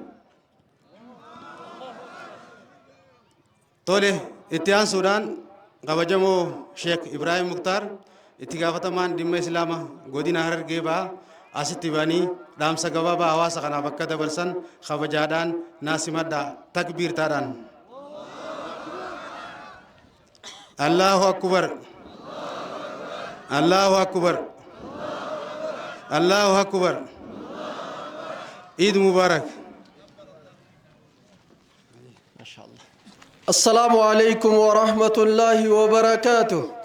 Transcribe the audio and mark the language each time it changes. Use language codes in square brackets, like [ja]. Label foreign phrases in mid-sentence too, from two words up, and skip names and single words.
[om] Tole itti aansuudhaan kabajamoo Sheekh Ibrahim Muktaar itti gaafatamaan dhimma Islaama godina Harargee ba'aa asitti banii dhaamsa gabaabaa hawaasa kanaaf akka dabarsan kabajaadhaan naasimadha takbiirtaadhaan. [ar] الله أكبر. الله أكبر. الله أكبر. عيد مبارك. السلام عليكم ورحمة الله وبركاته.